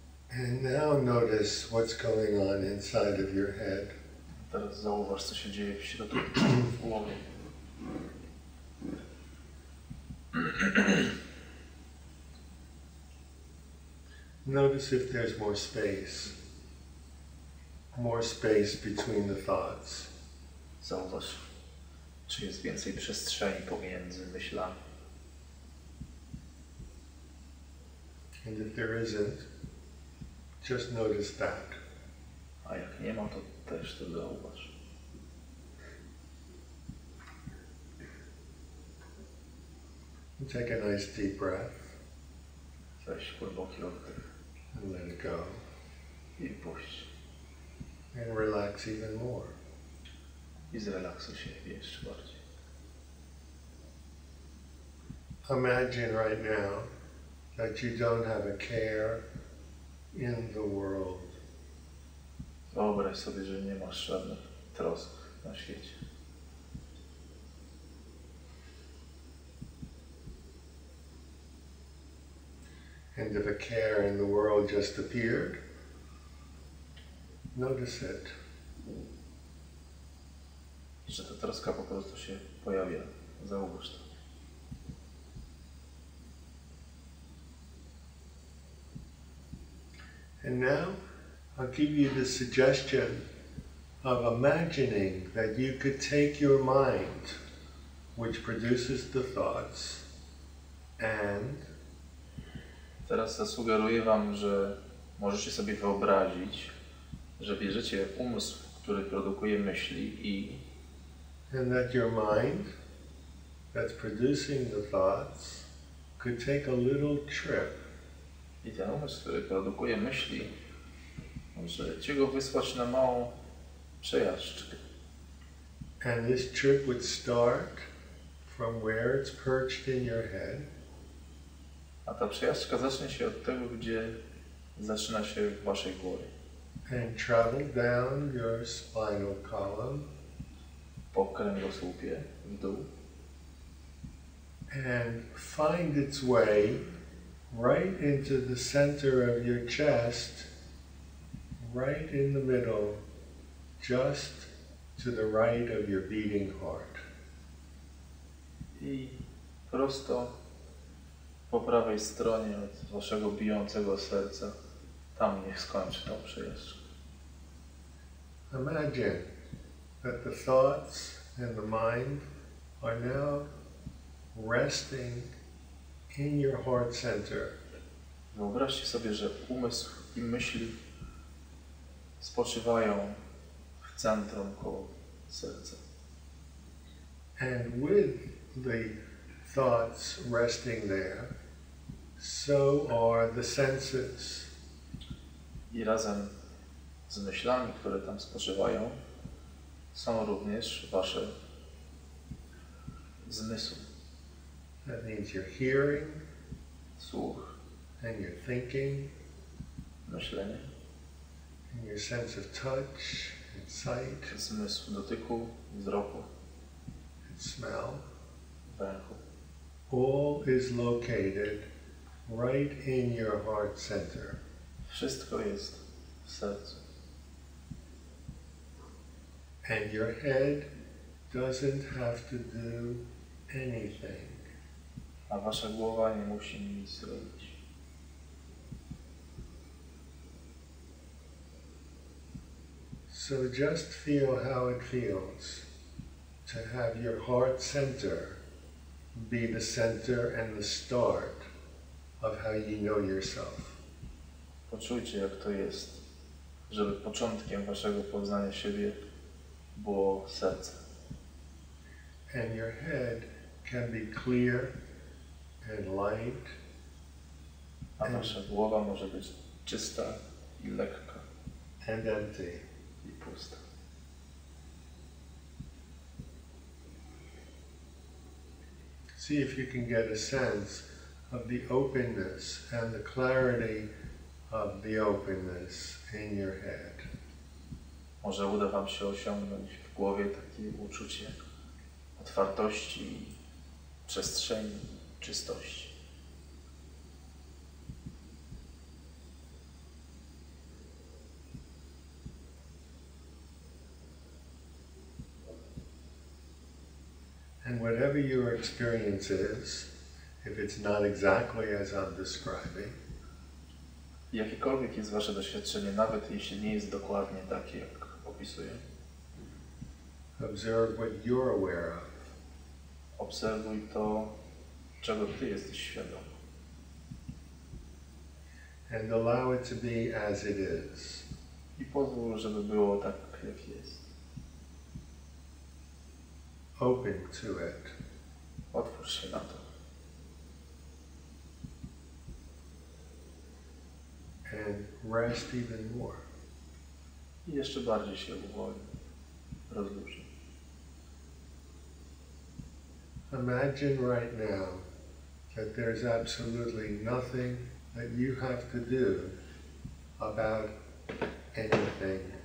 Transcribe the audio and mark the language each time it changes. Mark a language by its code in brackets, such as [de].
[en] And now notice what's going on inside of your head. [pl] Teraz zauważ, co się dzieje w środku głowy. [en] Notice if there's more space between the thoughts. [pl] Zauważ, czy jest więcej przestrzeni pomiędzy myślami. [en] And if there isn't, just notice that. [pl] A jak nie ma, to też to zauważ. [en] Take a nice deep breath. [pl] Weź głęboki oddech [en] And let it go. [pl] i puść. [en] And relax even more. [pl] I zrelaksuj się jeszcze bardziej. [en] Imagine right now that you don't have a care in the world. [pl] Wyobraź sobie, że nie masz żadnych trosk na świecie. [en] And if a care in the world just appeared, notice it. [pl] Że ta troska po prostu się pojawia. Zauważ to. [en] And now I'll give you the suggestion of imagining that you could take your mind, which produces the thoughts, and [pl] Teraz zasugeruję wam, że możecie sobie wyobrazić, że bierzecie umysł, który produkuje myśli [en] and that your mind that's producing the thoughts could take a little trip. [pl] i ten umysł, który produkuje myśli, możecie go wysłać na małą przejażdżkę. [en] And this trip would start from where it's perched in your head, [pl] A ta przejażdżka zacznie się od tego, gdzie zaczyna się w waszej głowie. [en] and travel down your spinal column, [pl] Po kręgosłupie w dół [en] and find its way right into the center of your chest, right in the middle, just to the right of your beating heart. [pl] i prosto po prawej stronie od waszego bijącego serca, tam niech skończy tą przejażdżkę. [en] Imagine that the thoughts and the mind are now resting in your heart center. [pl] Wyobraźcie sobie, że umysł i myśli spoczywają w centrum koło serca. [en] And with the thoughts resting there, so are the senses. [pl] I razem z myślami, które tam spoczywają, są również wasze zmysły. [en] That means your hearing [pl] Słuch, [en] and your thinking [pl] myślenie, [en] and your sense of touch and sight [pl] zmysł dotyku, wzroku, [en] and smell. [pl] węchu. [en] All is located right in your heart center. [pl] Wszystko jest w sercu. [en] And your head doesn't have to do anything. [pl] A wasza głowa nie musi nic robić. [en] So just feel how it feels to have your heart center be the center and the start of how you know yourself. [pl] Poczujcie, jak to jest, żeby początkiem waszego poznania siebie było serce. [en] And your head can be clear and light [pl] A wasza głowa może być czysta i lekka [en] and empty. [pl] i pusta. [en] See if you can get a sense of the openness and the clarity of the openness in your head. [pl] Może uda wam się osiągnąć w głowie takie uczucie otwartości, przestrzeni, czystości. [en] And whatever your experience is, if it's not exactly as I'm describing, [pl] Jakiekolwiek jest wasze doświadczenie, nawet jeśli nie jest dokładnie takie, jak opisuję, [en] observe what you're aware of. [pl] obserwuj to, czego ty jesteś świadom. [en] and allow it to be as it is. [pl] I pozwól, żeby było tak, jak jest. [en] Open to it. [pl] Otwórz się na to. [en] And rest even more. [pl] I jeszcze bardziej się uwolni. Rozluźni. [en] Imagine right now that there's absolutely nothing that you have to do about anything.